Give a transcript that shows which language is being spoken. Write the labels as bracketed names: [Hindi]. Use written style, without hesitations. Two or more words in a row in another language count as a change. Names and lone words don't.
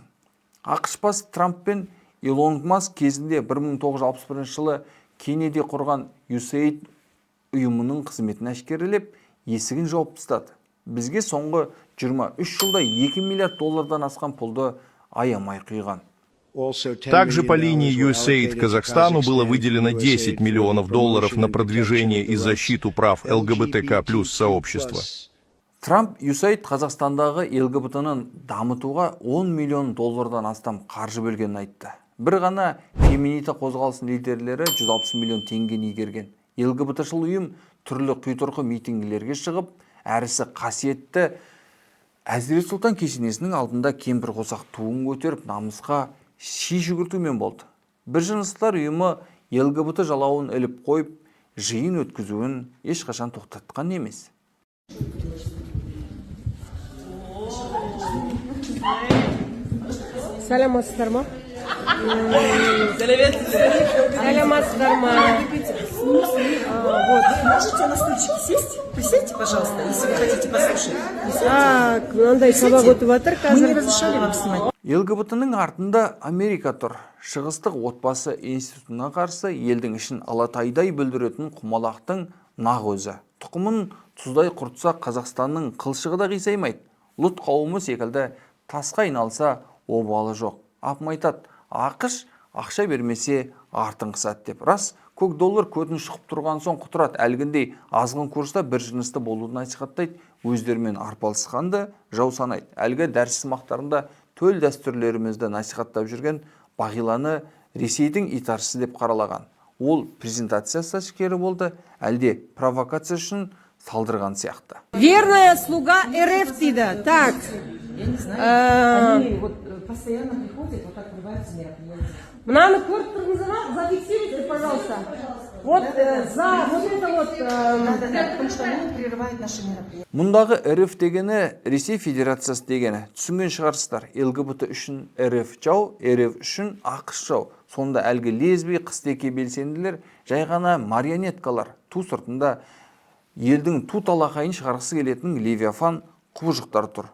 [Kazakh] ақш басы Трамп пен Илон Маск кезінде 1961 жылы Кеннеди құрған USAID ұйымының қызметін әшкерелеп, есігін жауып тастады. Бізге соңғы 23 жылда $2 миллиард асқан пұлды аямай құйған. [Russian] Также по линии USAID Казахстану было выделено $10 миллионов на продвижение и защиту прав ЛГБТК+ сообщества. [Kazakh] Трамп USAID Қазақстандағы ЛГБТ-ны дамытуға $10 миллион астам қаржы бөлгенін айтты. Бір ғана феминита қозғалысының лидерлері 160 миллион теңгені игерген. ЛГБТ-шыл ұйым түрлі құйтырқы митингілерге шығып, әрісі қасиетті Әзірет Сұлтан кесенесінің алдында кемпір қосақ туын көтеріп, намысқа ши жүгіртумен болды. Бір жыныстар ұйымы ЛГБТ жалауын іліп қойып, жиын өткізуін ешқашан тоқтатқан емес. Сәлеметсіздер ма? Сәлеметсіздер ма? [Russian] Можете на стульчике сесть? Присядьте, пожалуйста, если вы хотите послушать. Так, [Kazakh] мынандай сабақ өтіп жатыр [Russian] Мы не [Kazakh] қазір. [Russian] разрешали вам снимать. [Kazakh] ЛГБТ-ның артында Америка тұр. Шығыстық отбасы институтына қарсы елдің ішін алатайдай бүлдіретін құмалақтың нақ өзі. Тұқымын тұздай құртса Қазақстанның қылшығы да қисаймайды. Лұт қауымы секілді тасқа айналса обалы жоқ. Апым айтады, ақш ақша бермесе артын қысады деп. Рас, көк доллар көтін шығып тұрған соң құтырады. Әлгіндей азғын курста бір жынысты болуын насихаттайды, өздерімен арпалысқанды жау санайды. Әлгі дәріс сымақтарында төл дәстүрлерімізді насихаттап жүрген Бағиланы Ресейдің итаршысы деп қаралаған. Ол презентациясы әшкері болды, әлде провокация үшін салдырған сияқты. [Russian] Верная слуга РФ дейді. Так. Они вот постоянно приходят, вот открываются мероприятия. [Kazakh] Мынаны көріп тұрыңыздар ма? [Russian] Зафиксируйте, пожалуйста. Вот за вот это вот... Потому что они прерывают наши мероприятия. [Kazakh] Мұндағы РФ дегені Ресей Федерациясы дегені. Түсінген шығарсыздар. ЛГБТ үшін РФ жау, РФ үшін ақш жау. Сонда әлгі лесби, қыстеке белсенділер жай ғана марионеткалар. Ту сыртында елдің ту талақайын шығарғысы келетін левиафан құбыжықтар тұр.